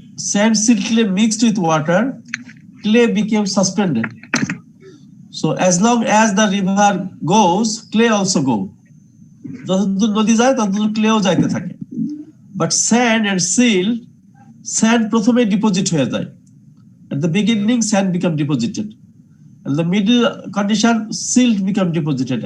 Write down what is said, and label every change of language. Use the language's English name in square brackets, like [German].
[English] sand silt clay mixed with water, clay became suspended. So as long as the river goes, clay also go. [Bangla] যতদূর নদী যায় ততদূর ক্লেও যাইতে থাকে। [English] But sand and silt, sand [Bangla] প্রথমে deposit হয়ে যায়। [English] At the beginning, sand become deposited. And the middle condition, silt become deposited.